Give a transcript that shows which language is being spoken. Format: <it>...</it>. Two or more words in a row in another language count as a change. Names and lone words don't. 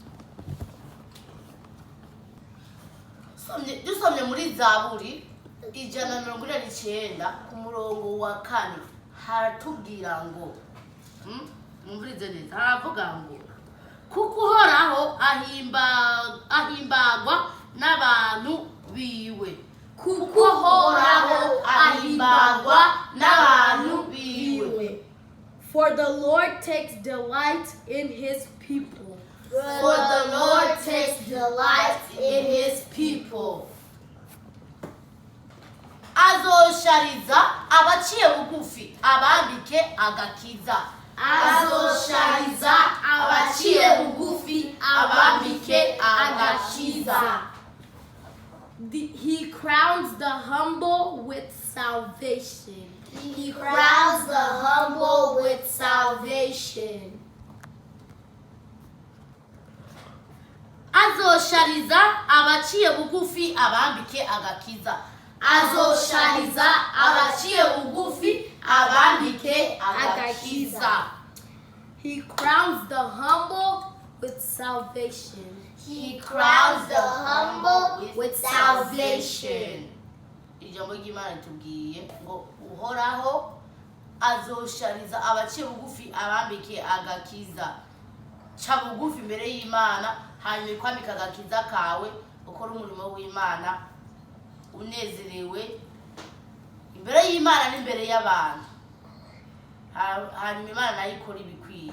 <rn>Dusomye muri Zaburi 149 ku murongo wa 4 haratubwira ngo mumvirize neza, haravuga ngo kuko Uhoraho ahimbagwa n'abantu biwe. Kuko Uhoraho ahimbagwa n'abantu biwe.</rn> <en>For the Lord takes delight in his people. For the Lord takes delight in his people.</en> <rn>Azoshariza abaciye bugufi abambike agakiza. Azoshariza abaciye bugufi abambike agakiza.</rn> <en>He crowns the humble with salvation. He crowns the humble with salvation.</en> <rn>Azoshariza abaciye bugufi abambike agakiza. Azoshariza abaciye bugufi abambike agakiza.</rn> <en>He crowns the humble with salvation. He crowns the humble with salvation.</en> <rn>Ijambo ry'Imana ritubwiye ngo Uhoraho azoshariza abaciye bugufi abambike agakiza. Ca bugufi imbere y'Imana hanyuma ikwambika agakiza kawe ukora umurimo w'Imana unezerewe imbere y'Imana n'imbere y'abantu, hanyuma Imana nayo ikora ibikwiye.</rn>